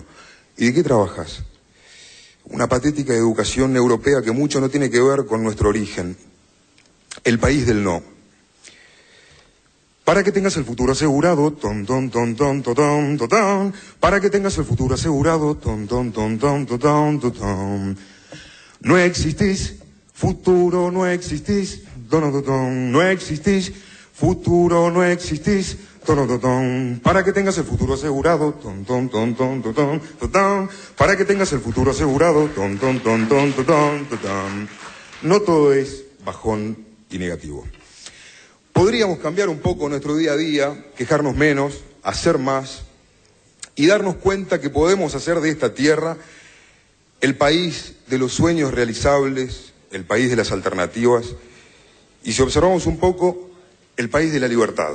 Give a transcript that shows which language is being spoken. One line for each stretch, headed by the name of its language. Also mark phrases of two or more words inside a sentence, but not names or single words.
Spanish: ¿Y de qué trabajas? Una patética educación europea que mucho no tiene que ver con nuestro origen. El país del no. Para que tengas el futuro asegurado, ton, ton, ton, ton, ton, ton, ton, ton. Para que tengas el futuro asegurado, ton, ton, ton, ton, ton, ton, ton, ton. No existís, futuro no existís, ton, ton, ton, no existís. Futuro no existís, ton, ton, ton, para que tengas el futuro asegurado, ton, ton, ton, ton, ton, ton, ton, ton, para que tengas el futuro asegurado, ton, ton, ton, ton, ton, ton, ton, ton. No todo es bajón y negativo. Podríamos cambiar un poco nuestro día a día, quejarnos menos, hacer más y darnos cuenta que podemos hacer de esta tierra el país de los sueños realizables, el país de las alternativas y si observamos un poco, el país de la libertad.